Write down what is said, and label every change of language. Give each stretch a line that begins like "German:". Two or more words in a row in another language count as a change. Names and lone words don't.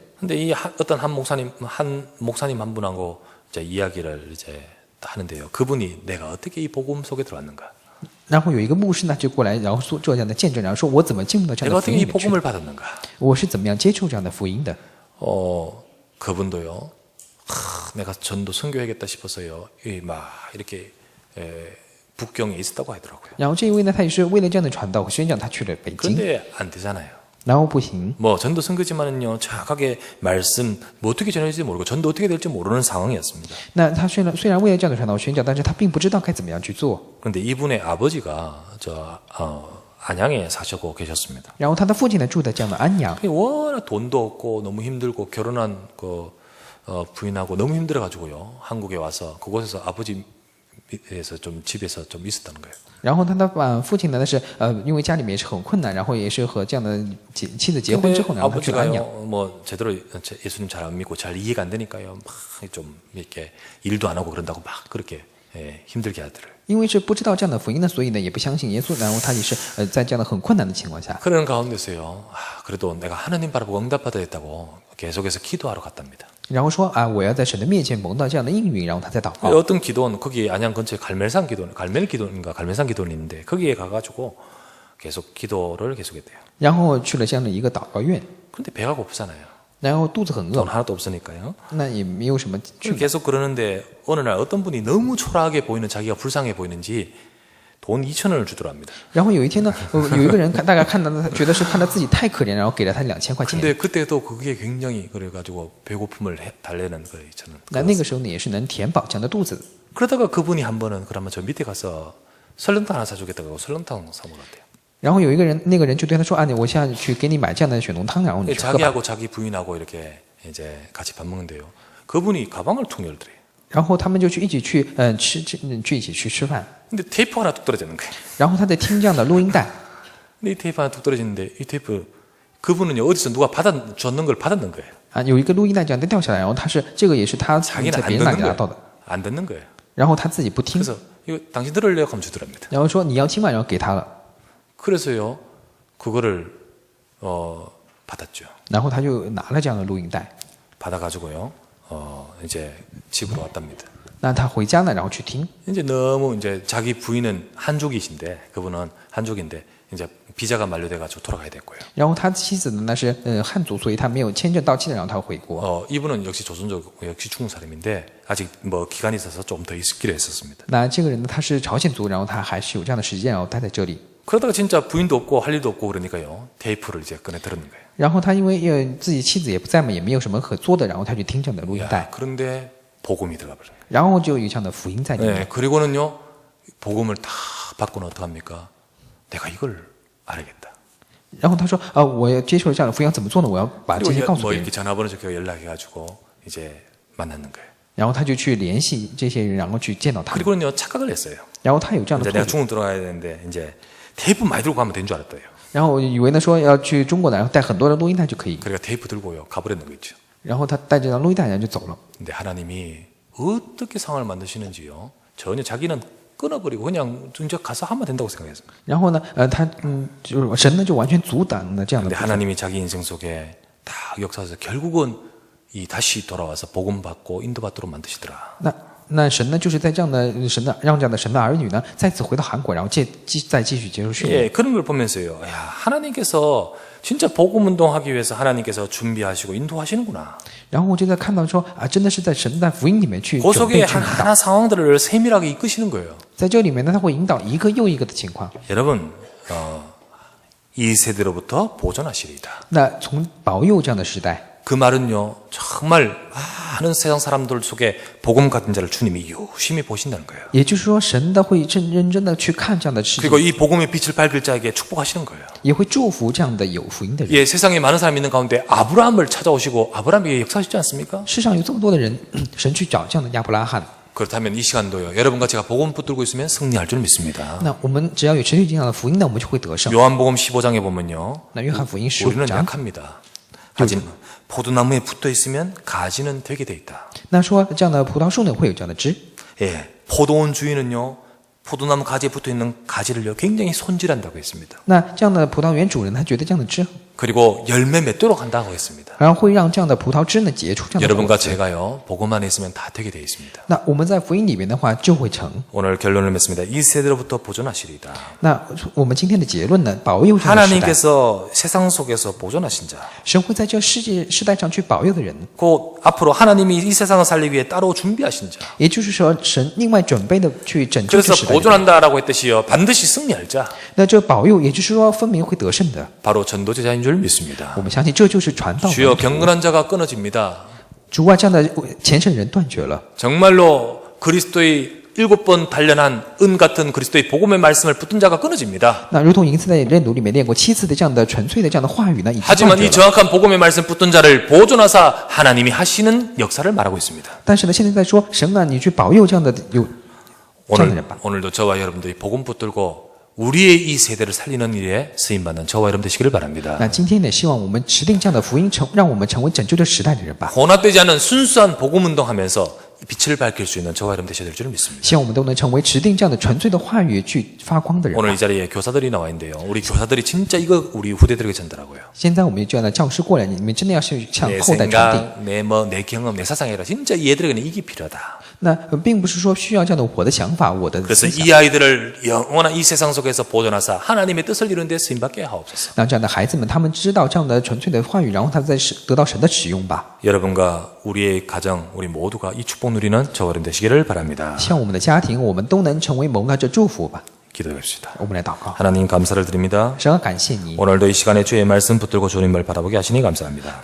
Korean: 근데 어떤 한 목사님 한 분하고 이제 이야기를 이제 하는데요. 그분이 내가 어떻게 이 복음 속에 들어왔는가?
Chinese: 然后有一个牧师呢就过来，然后做这样的见证，然后说我怎么进入到这样
Korean: 내가
Chinese: 的福
Korean: 어떻게
Chinese: 音
Korean: 이
Chinese: 里面去
Korean: 복음을 받았는가?
Chinese: 我是怎么样接受这样的福音的？
Korean: 그분도요. 내가 전도 선교하겠다 싶어서요. 막 이렇게 북경에 있었다고 하더라고요.
Chinese: 然后这一位呢，他也是为了这样的传道和宣讲，他去了北京，
Korean: 그런데 안 되잖아요.
Chinese: 然后不行。
Korean: 뭐 전도 선교지만은요. 정확하게 말씀 뭐 어떻게 전해질지 모르고 전도 어떻게 될지 모르는 상황이었습니다.
Chinese: 那他虽然为了这样的传道宣讲，但是他并不知道该怎么样去做。
Korean: 그런데 이분의 아버지가 안양에 사시고 계셨습니다.
Chinese: 然后他的父亲呢住在这样的安阳，
Korean: 워낙 돈도 없고 너무 힘들고 결혼한 부인하고 너무 힘들어가지고요. 한국에 와서 그곳에서 아버지에서 좀 집에서 좀 있었다는 거예요.
Chinese: 然后他的父亲呢，那是因为家里面也是很困难，然后也是和这样的妻子结婚之后，然后他去了安阳。
Korean: 아버지가요, 뭐 제대로 예수님 잘 안 믿고 잘 이해가 안 되니까요. 막 좀 이렇게 일도 안 하고 그런다고 막 그렇게 힘들게 하더래요.
Chinese: 因为是不知道这样的福音呢，所以呢也不相信耶稣，然后他也是在这样的很困难的情况下，
Korean: 그런 가운데서요. 그래도 내가 하나님 바라보고 응답받아야 했다고 계속해서 기도하러 갔답니다.
Chinese: 然后说我要在神的面前蒙到这样的应允，然后他才祷告。
Korean: 어떤 기도원 거기 안양 근처에 갈멜산 기도원이 있는데 거기에 가가지고 계속 기도를 계속했대요.
Chinese: 然后去了这样的一个祷告院，
Korean: 근데 배가 고프잖아요.
Chinese: 然后肚子很
Korean: 돈
Chinese: 饿，
Korean: 하나도 없으니까요.
Chinese: 那也没有什么去买。
Korean: 계속 그러는데 어느 날 어떤 분이 너무 초라하게 보이는 자기가 불쌍해 보이는지 돈 2,000원을 주더랍니다.
Chinese: 然后有一天呢，有一个人大概看到他，觉得是看到自己太可怜，然后给了他2000块钱。
Korean: 근데 그때도 그게 굉장히 그래가지고 배고픔을 달래는 거예요. 저는.
Chinese: 那个时候呢，也是能填饱这样的肚子。
Korean: 그러다가 그분이 한 번은 그러면 저 밑에 가서 설렁탕 하나 사주겠다고 설렁탕 사 먹었대요.
Chinese: 然后有一个人，那个人就对他说我现在去给你买这样的雪浓汤，然后你去喝吧。
Korean: 자기하고 자기 부인하고 이렇게 이제 같이 밥 먹는데요. 그분이 가방을 툭 열더래요.
Chinese: 然后他们就一起去一起去吃饭。
Korean: 근데 테이프 하나 뚝 떨어지는 거예요.
Chinese: 然后他在听这样的录音带，
Korean: 근데 이 테이프 하나 뚝 떨어지는데 이 테이프 그분은요 어디서 누가 줬는 걸 받았는 거예요.
Chinese: 有一个录音带这样的掉下来，然后这个也是他在
Korean: 자기는
Chinese: 别人那里拿到的，
Korean: 안 듣는 거예요.
Chinese: 然后他自己不听，
Korean: 그래서 이거 당신 들을래요? 하면 주더랍니다.
Chinese: 然后说你要听嘛，然后给他了，
Korean: 그래서요 그거를 받았죠.
Chinese: 然后他就拿了这样的录音带，
Korean: 받아가지고요 이제 집으로 왔답니다.
Chinese: 那他回家呢，然后去听，
Korean: 이제 너무 이제 자기 부인은 한족이신데 그분은 한족인데 이제 비자가 만료돼가지고 돌아가야 됐고요.
Chinese: 然后他妻子呢那是汉族，所以他没有签证到期的，然后他回国。
Korean: 이분은 역시 조선족 역시 중국 사람인데 아직 뭐 기간이 있어서 좀 더 있기로 했었습니다.
Chinese: 那这个人呢，他是朝鲜族，然后他还是有这样的时间，然后待在这里。
Korean: 그러다가 진짜 부인도 없고 할 일도 없고 그러니까요 테이프를 이제 꺼내 들었는 거예요.
Chinese: 然后他因为自己妻子也不在嘛，也没有什么可做的，然后他去听这样的录音
Korean: 야,
Chinese: 带，
Korean: 그런데 복음이 들어가 버려요.
Chinese: 然后就有这样的福音在里面。
Korean: 네, 그리고는요 복음을 다 받고는 어떡합니까? 내가 이걸 알아야겠다.
Chinese: 然后他说我要接受这样的福音要怎么做呢？我要把这些
Korean: 그리고
Chinese: 告诉
Korean: 뭐
Chinese: 别人
Korean: 이렇게 。 전화번호 적혀 연락해가지고 이제 만났는 거예요.
Chinese: 然后他就去联系这些人，然后去见到他们。
Korean: 그리고는요 착각을 했어요.
Chinese: 然后他有这样的
Korean: 이제
Chinese: 错
Korean: 내가
Chinese: 觉，
Korean: 중국 들어가야 되는데 이제 테이프 많이 들고 가면 된 줄 알았대요.
Chinese: 然后我以为呢说要去中国的，然后带很多的录音带就可以。
Korean: 그러니까 테이프 들고요 가버렸는 거 있죠.
Chinese: 然后他带这张录音带，然后就走了。
Korean: 근데 하나님이 어떻게 상황을 만드시는지요. 전혀 자기는 끊어버리고 그냥 이제 가서 하면 된다고 생각했습니다.
Chinese: 然后呢，就是神呢就完全阻挡了这样的
Korean: 근데
Chinese: 部分。
Korean: 하나님이 자기 인생 속에 다 역사에서 결국은 이 다시 돌아와서 복음 받고 인도받도록 만드시더라.
Chinese: 那神呢就是在这样的让这样的神的儿女呢再次回到韩国，然后再继续接受训练。
Korean: 예, 그런 걸 보면서요. 야, 하나님께서 진짜 복음 운동하기 위해서 하나님께서 준비하시고 인도하시는구나.
Chinese: 然后我就在看到说真的是在神在福音里面去
Korean: 그
Chinese: 准
Korean: 속에
Chinese: 备去引导，
Korean: 하나 상황들을 세밀하게 이끄시는 거예요.
Chinese: 在这里面呢他会引导一个又一个的情况。
Korean: 여러분, 이 세대로부터 보존하시리이다.
Chinese: 那从保佑这样的时代，
Korean: 그 말은요, 정말 많은 세상 사람들 속에 복음 같은 자를 주님이 유심히 보신다는 거예요.
Chinese: 也就是说神的会认真的去看这样的事情，
Korean: 그리고 이 복음의 빛을 밝힐 자에게 축복하시는 거예요.
Chinese: 也会祝福这样的有福音的人。
Korean: 예, 세상에 많은 사람이 있는 가운데 아브라함을 찾아오시고 아브라함에게 역사하시지 않습니까?
Chinese: 世上有这么多的人，神去找这样的亚伯拉罕。
Korean: 그렇다면 이 시간도요. 여러분과 제가 복음 붙들고 있으면 승리할 줄 믿습니다.
Chinese: 那我们只要有持续这样的福音呢，我们就会得胜。
Korean: 요한복음 15장에 보면요.
Chinese: 那约翰福音
Korean: 우리는 15장 약합니다. 하지만 포도나무에 붙어 있으면 가지는 되게 돼 있다.
Chinese: 那说这样的葡萄树呢会有这样的枝，
Korean: 예, 포도원 주인은요. 포도나무 가지에 붙어 있는 가지를요. 굉장히 손질한다고 했습니다.
Chinese: 那这样的葡萄园主人他觉得这样的枝
Korean: 그리고 열매 맺도록 한다고 했습니다.
Chinese: 然后会让这样的葡萄枝呢结出这样的果
Korean: 여러분과
Chinese: 子。
Korean: 제가요, 복음 안에 있으면 다 되게 되어 있습니다.
Chinese: 那我们在福音里面的话就会成。
Korean: 오늘 결론을 맺습니다. 이 세대로부터 보존하시리이다.
Chinese: 那我们今天的结论呢，保佑这样的时代，
Korean: 하나님께서 세상 속에서 보존하신 자,
Chinese: 神会在这世代上去保佑的人，
Korean: 곧 앞으로 하나님이 이 세상을 살리기 위해 따로 준비하신 자.
Chinese: 也就是说，神另外准备的去拯救这
Korean: 그래서
Chinese: 时代的人。
Korean: 보존한다라고 했듯이요, 반드시 승리할 자,
Chinese: 那这保佑，也就是说分明会得胜的。
Korean: 바로 전도제자인 줄 믿습니다.
Chinese: 我们相信这就是传道
Korean: 주여
Chinese: 门徒。
Korean: 경건한 자가 끊어집니다.
Chinese: 主啊，这样的虔诚人断绝了。
Korean: 정말로 그리스도의 7번 단련한 은 같은 그리스도의 복음의 말씀을 붙든 자가 끊어집니다.
Chinese: 那如同银次在任督里面练过7次的这样的纯粹的这样的话语呢，已经断
Korean: 하지만
Chinese: 绝
Korean: 이
Chinese: 了。
Korean: 정확한 복음의 말씀 붙든 자를 보존하사 하나님이 하시는 역사를 말하고 있습니다.
Chinese: 但是呢，现在在说神啊，你去保佑这样的有这样的人吧。
Korean: 오늘도 저와 여러분들이 복음 붙들고 우리의 이 세대를 살리는 일에 쓰임받는 저와 여러분 되시기를 바랍니다.
Chinese: 那今天呢，希望我们持定这样的福音，让我们成为拯救这时代的人吧。
Korean: 혼합되지 않은 순수한 복음 운동하면서 빛을 밝힐 수 있는 저와 여러분 되셔야 될 줄을 믿습니다.
Chinese: 希望我们都能成为持定这样的纯粹的话语去发光的人吧。
Korean: 오늘 이 자리에 교사들이 나와 있는데요. 우리 교사들이 진짜 이거 우리 후대들에게 전달하고요.
Chinese: 现在我们这样的教师过来，你们真的要去向
Korean: 내
Chinese: 后代传递。
Korean: 생각, 내 경험, 내 사상이 아니라 진짜 이 애들에게는 이게 필요하다.
Chinese: 那并不是说需要这样的我的想法，我的
Korean: 그래서
Chinese: 思想。
Korean: 이 아이들을 영원한 이 세상 속에서 보존하사 하나님의 뜻을 이루는 데 쓰임받게 하옵소서.
Chinese: 让这样的孩子们，他们知道这样的纯粹的话语，然后他们得到神的使用吧。
Korean: 여러분과 우리의 가정, 우리 모두가 이 축복 누리는 저와 여러분 되시기를 바랍니다.
Chinese: 希望我们的家庭，我们都能成为蒙恩这祝福吧。
Korean: 기도합시다.
Chinese: 我们来祷告，
Korean: 하나님 감사를 드립니다.
Chinese: 神啊，感谢你，
Korean: 오늘도 이 시간에 주의 말씀 붙들고 주님을 바라보게 하시니 감사합니다.